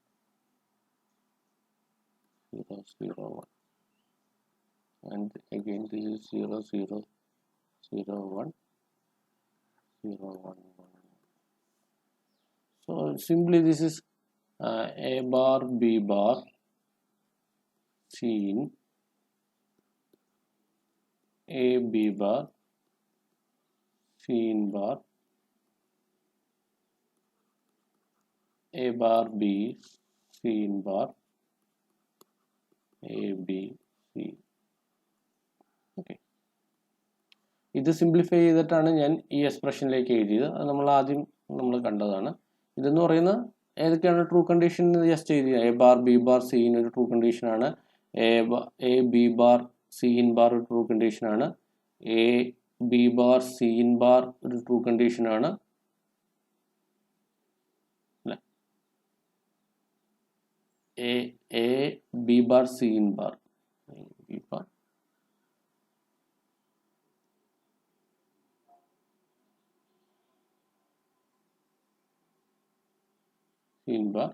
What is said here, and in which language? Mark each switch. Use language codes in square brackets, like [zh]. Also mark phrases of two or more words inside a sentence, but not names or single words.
[en] 0 0 1 and again this is 0 0 0 1 0 1 1. So simply this is A bar B bar C in A B bar C in bar A bar B C in bar A B C. [ml] ഓക്കെ, ഇത് സിംപ്ലിഫൈ ചെയ്തിട്ടാണ് ഞാൻ ഈ എക്സ്പ്രഷനിലേക്ക് എഴുതിയത്. അത് നമ്മൾ കണ്ടതാണ്. ഇതെന്ന് പറയുന്ന ഏതൊക്കെയാണ് [en] true condition [ml] ജസ്റ്റ് എഴുതിയ [en] A bar B bar C in [ml] ഒരു ട്രൂ കണ്ടീഷനാണ്, [en] A B bar C in bar [ml] ഒരു ട്രൂ കണ്ടീഷനാണ്, [en] A B bar C in bar [ml] ഒരു ട്രൂ കണ്ടീഷനാണ്, [en] A B bar C in bar B bar C in bar.